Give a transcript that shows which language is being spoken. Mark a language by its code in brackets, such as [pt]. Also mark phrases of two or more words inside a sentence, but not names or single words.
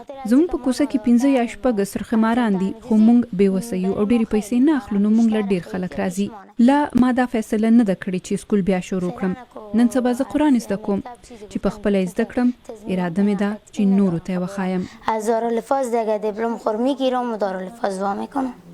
[ps] زموږ په کوڅه کې 15 یا 6 سرخماران دي خو موږ بېوسه یو او ډېرې پیسې نه اخلو نو موږ له ډېر خلک راځي. لا ما دا فیصله نه ده کړې چې سکول بیا شروع کړم. نن سبا زه قرآن زده کوم چې په خپله یې زده کړم. اراده مې ده چې نورو ته یې وښایم. [fa] از دارالحفاظ دیگه دیپلم خور میگیرم و دارالحفاظ وا میکنم.